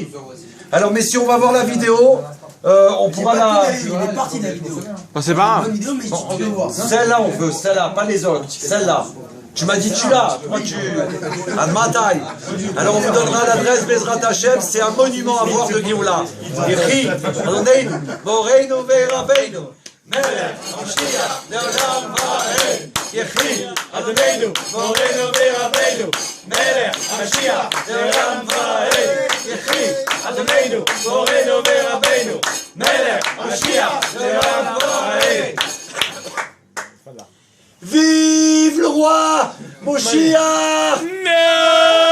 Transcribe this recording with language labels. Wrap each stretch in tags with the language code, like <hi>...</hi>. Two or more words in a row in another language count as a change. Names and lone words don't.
<fr>Alors messieurs, on va voir la vidéo, on pourra la... Il est parti de la vidéo. C'est pas grave. Celle-là on veut, celle-là, pas les autres, celle-là. Tu m'as dit tu l'as, toi tu... À ma taille. Alors on vous donnera l'adresse</fr> <he>בעזרת השם,</he> <fr>c'est un monument à voir de Géoula.</fr> <he>יחי אדוננו מורנו ורבנו. מלך משיח לעולם ועד יחי אדוננו מורנו ורבנו מלך המשיח לעולם ועד יחי אדוננו מורנו ורבנו מלך המשיח לעולם ועד</he> <fr>Vive le roi Mashiach!</fr>